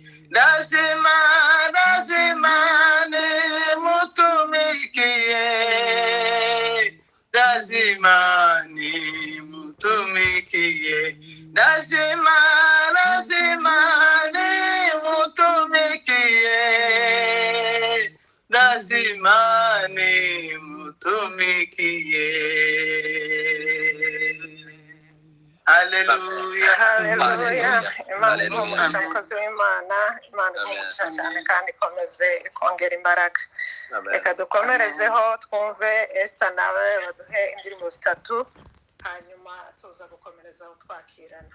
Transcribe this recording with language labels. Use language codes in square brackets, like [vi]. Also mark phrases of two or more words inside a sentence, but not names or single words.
[sw] Lazima nimtumikie, lazima nimtumikie. Lazima nimtumikie, lazima nimtumikie. Haleluya, haleluya. [rw] Imana imugisha mukozi w'Imana, Imana imugisha cyane kandi ikomeze ikongera imbaraga. Reka dukomerezeho twumve Esther nawe baduhe indirimbo 3, hanyuma tuza gukomerezaho twakirana.